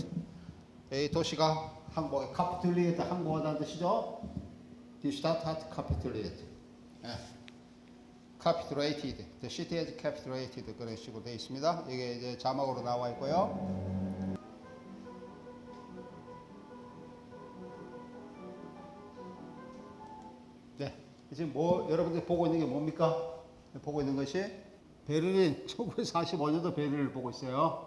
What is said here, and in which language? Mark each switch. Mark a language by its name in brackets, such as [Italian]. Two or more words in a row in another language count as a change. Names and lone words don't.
[Korean] 이 도시가 항복해. kapituliert 항복하다는 뜻이죠. [German] Die Stadt hat kapituliert. [English] capitulated. The city has capitulated. [Korean] 그런 식으로 되어 있습니다. 이게 이제 자막으로 나와 있고요. 네, 지금 여러분들이 보고 있는 게 뭡니까? 보고 있는 것이 베를린 1945년도 베를린을 보고 있어요.